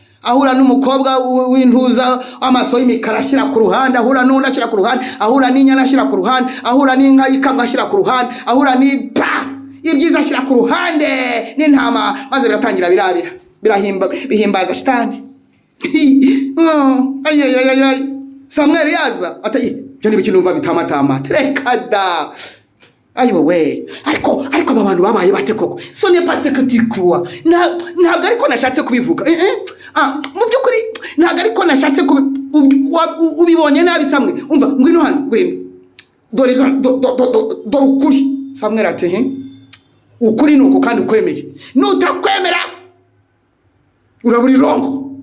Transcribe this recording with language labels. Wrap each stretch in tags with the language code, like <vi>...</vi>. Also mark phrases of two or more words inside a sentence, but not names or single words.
<rw>Ahura n'umukobwa w-, w'intuza, amaso y'imikara ashyira ku ruhande, ahura n'undi ashyira ku ruhande, ahura n'inyana ashyira ku ruhande, ahura n'inka y'ikamwa ashyira ku ruhande, ahura ni-, pa! Ibyiza ashyira ku ruhande, n'intama, maze biratangira birabira, birahimba-, bihimbaza shitani. Oh, ay, ay, ay, ay, ay. Samweli yaza, ati, "Ibyo ni ibiki numva bitamatama?" Reka da. Ayiwe we. Ariko, ariko aba bantu babaye bate koko?</rw> <fr>Ce n'est pas ce que tu crois.</fr> <rw>Nta-, ntabwo ariko nashatse kubivuga. Eh, eh. Ah, mu by'ukuri, ntabwo ariko nashatse kubi-, ubi-, wa-, u-, ubibonye nabi, Samweli. Umva, ngwino hano, ngwino. Dore, do-, do-, do-, do-, do-, dore ukuri. Samweli ati, "He? Ukuri ni uku kandi ukwemeye. Nutakwemera, urabura irongo."</rw>